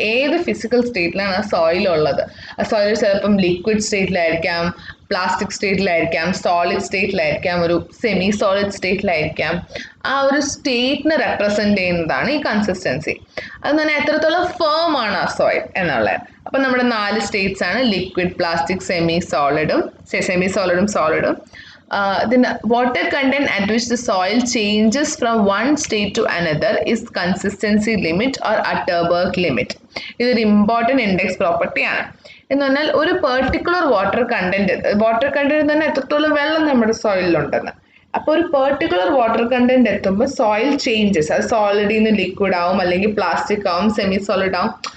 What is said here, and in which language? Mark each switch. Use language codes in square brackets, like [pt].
[ml] ഏത് ഫിസിക്കൽ സ്റ്റേറ്റിലാണ് ആ സോയിൽ ഉള്ളത്? ആ സോയിൽ ചിലപ്പം ലിക്വിഡ് സ്റ്റേറ്റിലായിരിക്കാം, പ്ലാസ്റ്റിക് സ്റ്റേറ്റിലായിരിക്കാം, സോളിഡ് സ്റ്റേറ്റിലായിരിക്കാം, ഒരു സെമി സോളിഡ് സ്റ്റേറ്റിലായിരിക്കാം. ആ ഒരു സ്റ്റേറ്റിനെ റെപ്രസെൻറ്റ് ചെയ്യുന്നതാണ് ഈ കൺസിസ്റ്റൻസി. അതെന്ന് പറഞ്ഞാൽ എത്രത്തോളം ഫേം ആണ് ആ സോയിൽ എന്നുള്ളത്. അപ്പം നമ്മുടെ 4 സ്റ്റേറ്റ്സ് ആണ്: liquid, plastic, semi സോളിഡും സോളിഡും. [en] Then water content at which the soil changes from one state to another is consistency limit or Atterberg limit. [ml] ഇതൊരു ഇമ്പോർട്ടൻറ്റ് ഇൻഡെക്സ് പ്രോപ്പർട്ടിയാണ്. എന്ന് പറഞ്ഞാൽ ഒരു പെർട്ടിക്കുലർ വാട്ടർ കണ്ടന്റ് തന്നെ എത്രത്തോളം വെള്ളം നമ്മുടെ സോയിലുണ്ടെന്ന്. അപ്പോൾ ഒരു പെർട്ടിക്കുലർ വാട്ടർ കണ്ടന്റ് എത്തുമ്പോൾ സോയിൽ ചേഞ്ചസ്, അത് സോളിഡിൽ നിന്ന് ലിക്വിഡ് ആവും, അല്ലെങ്കിൽ പ്ലാസ്റ്റിക് ആവും, സെമി സോളിഡ് ആവും.